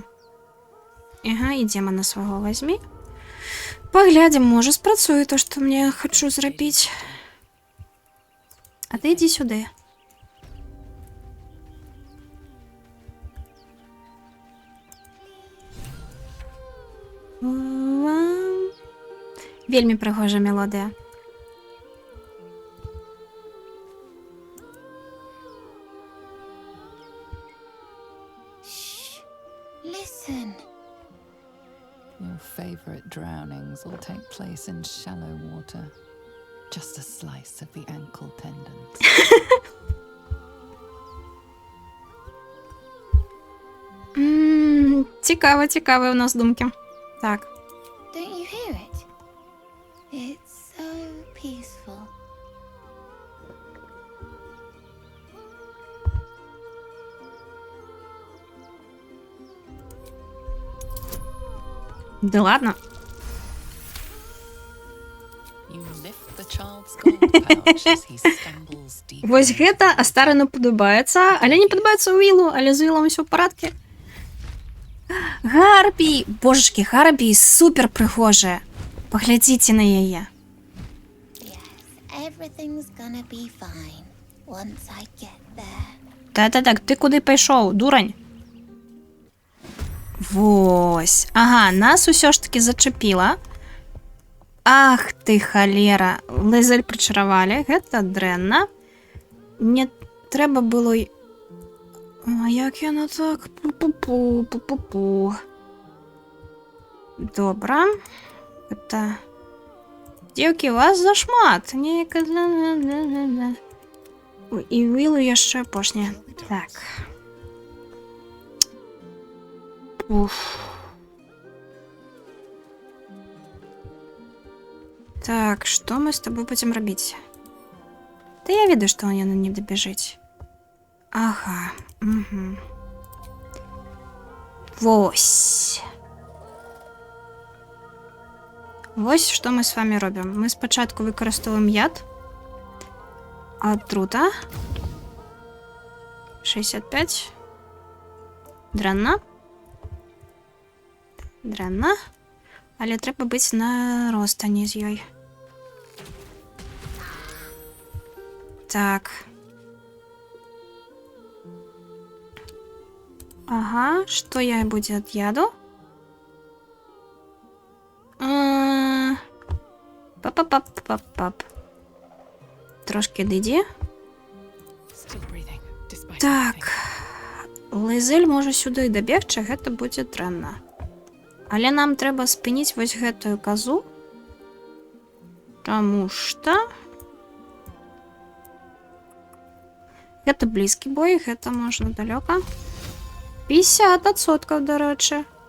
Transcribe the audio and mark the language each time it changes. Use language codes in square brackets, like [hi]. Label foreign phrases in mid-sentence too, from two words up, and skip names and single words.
[uk] Ага, і демона свого возьми. Поглядим, може спрацює то, що мне хочу зробити. А ти йди сюди. Вельми пригожа мелодія. [en] Listen. Your favorite drownings will take place in shallow water. Just a slice of the ankle tendons. [uk] Цікаво у нас думки. Так. [en] Don't you hear it? It's so peaceful. [ru] Да ладно. [en] You lift the child's gold pouch as he stumbles deep. [be] Вось гэта Астарену падабаецца, але не падабаецца Уілу, але з Уілом усё ў парадке. Гарпі! Божачкі, Гарпі супер прыгожая. Паглядзіце на яе. [en] Everything's gonna be fine once I get there. [be] Так, ты куды пайшоў, дурань? Вось. Ага, нас усё ж таки зачапіла. Ах ты, халера. Лейзель прычаравалі. Гэта дрэнна. Не трэба было... А як яна так? Пу-пу-пу. Добра. Гэта... Дзеўкі, вас зашмат. Неяка... І Уілу яшчэ апошняе. Так. Уф. [ru] Так, что мы с тобой будем робить? Да я ведаю, что она не добежит. Ага. Угу. [be] Вось. Вось, [ru] что мы с вами робим. [uk] Мы спочатку використовуємо яд. Отрута. [be] 65. Дрянна. [uk] Дрянна. Але треба бути на розстані з ёй. Так. [ru] Ага, что я буду от яду? Пап-пап-пап-пап. [uk] Трошки диді. Так. Лейзель може сюди добігчи, гэта буде дрэнна. [be] Але нам трэба спыніць вось гэтую казу. Таму што... Гэта блізкі бой, гэта можна далёка. 50%, дарэчы.